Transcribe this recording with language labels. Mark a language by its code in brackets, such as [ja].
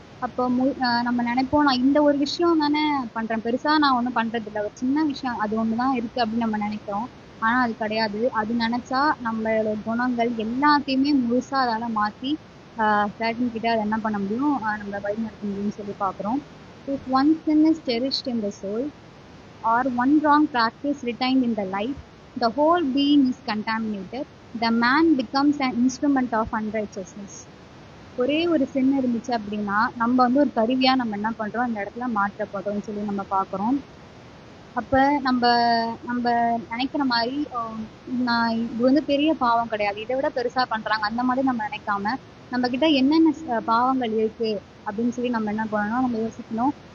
[ta] அப்போ நம்ம நினைப்போம் நான் இந்த ஒரு விஷயம் தானே பண்றேன், பெருசா நான் ஒன்றும் பண்றது இல்லை, ஒரு சின்ன விஷயம் அது ஒண்ணுதான் இருக்கு அப்படின்னு நம்ம நினைக்கிறோம். ஆனா அது கிடையாது. அது நினைச்சா நம்மளோட குணங்கள் எல்லாத்தையுமே முழுசா அதால மாத்தி சேட்டன் கிட்ட அதை என்ன பண்ண முடியும், நம்மள வழிநடத்த முடியும்னு சொல்லி பாக்குறோம். [en] If one sin is cherished in the soul or one wrong practice retained in the life, the whole being is contaminated. The man becomes an instrument of unrighteousness. [ta] ஒரே ஒரு சின் இருந்துச்சு அப்படின்னா நம்ம வந்து ஒரு கருவியா நம்ம என்ன பண்றோம், அந்த இடத்துல மாற்றப்படுறோம்னு சொல்லி நம்ம பாக்குறோம். அப்ப நம்ம நம்ம நினைக்கிற மாதிரி நான் இது வந்து பெரிய பாவம் கிடையாது, இதை விட பெருசா பண்றாங்க அந்த மாதிரி நம்ம நினைக்காம நம்ம கிட்ட என்னென்ன பாவங்கள் இருக்கு அப்படின்னு சொல்லி நம்ம என்ன பண்ணணும், நம்ம யோசிக்கணும்.